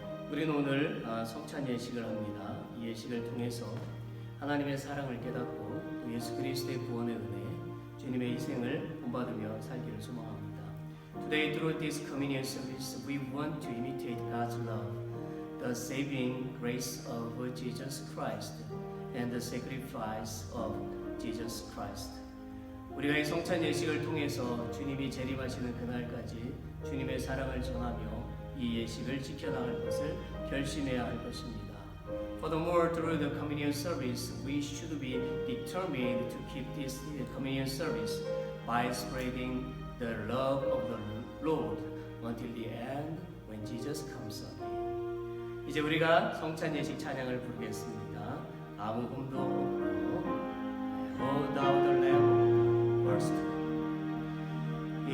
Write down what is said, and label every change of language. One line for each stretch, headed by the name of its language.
Korean: 우리는 오늘 성찬 예식을 합니다. 이 예식을 통해서 하나님의 사랑을 깨닫고 또 예수 그리스도의 구원의 은혜, 주님의 희생을 본받으며 살기를 소망합니다.
English: Today through this communion service we want to imitate God's love, the saving grace of Jesus Christ and the sacrifice of Jesus Christ.
Korean: 우리가 이 성찬 예식을 통해서 주님이 재림하시는 그날까지 주님의 사랑을 전하며 이 예식을 지켜나갈 것을 결심해야 할 것입니다.
English: Furthermore, through the communion service, we should be determined to keep this communion service by spreading the love of the Lord until the end when Jesus comes again.
Korean: 이제 우리가 성찬 예식 찬양을 부르겠습니다. 아무 음도 없고
English: Oh thou the Lamb, verse 2.